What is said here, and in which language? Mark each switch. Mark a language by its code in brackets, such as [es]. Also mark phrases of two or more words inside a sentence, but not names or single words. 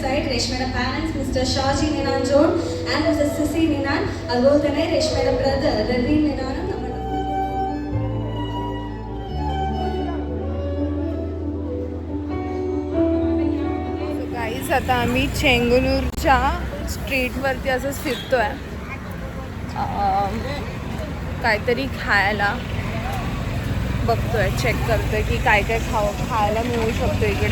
[ml] രേഷ്മയുടെ [en] parents Mister [ml] ഷാജി നിനാൻ ജോൺ [en] and Mister [ml] സിസി നിനാൻ, അതുപോലെ തന്നെ രേഷ്മയുടെ ബ്രദർ രവി നിനാനും നമ്മുടെ [mr] गाईज आता आम्ही चेंगुनूरच्या स्ट्रीटवरती असंच फिरतो आहे, काहीतरी खायला बघतोय, चेक करतोय की काय काय खायला मिळू शकतो इकडे.